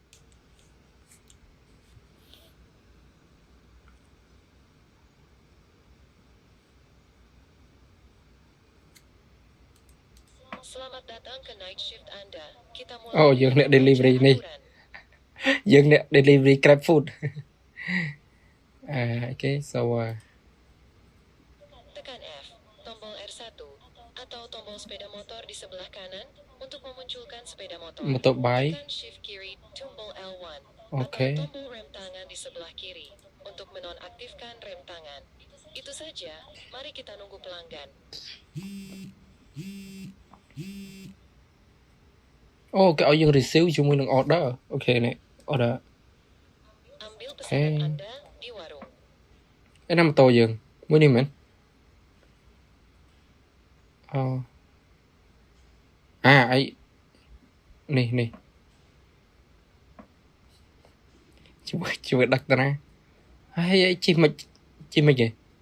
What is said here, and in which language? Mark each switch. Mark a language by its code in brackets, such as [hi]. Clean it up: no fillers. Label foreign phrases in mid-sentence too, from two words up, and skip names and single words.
[km] អូយើងអ្នក delivery នេះយើងអ្នក [en] delivery grab food okay so [id] tekan F tombol R1 atau tombol sepeda motor di sebelah kanan untuk memunculkan sepeda motor motorbike tekan shift kiri tombol L1 okay atau tombol rem tangan di sebelah kiri untuk menonaktifkan rem tangan itu saja mari kita nunggu pelanggan [km] គេឲ្យយើង receive ជាមួយនឹង order អូខេនេះ order [id] ambil pesanan Anda di warung [km] ឯណាម៉ូតូយើងមួយនេះមែនអីនេះជួយដឹកទៅណាហើយជិះមិនគេ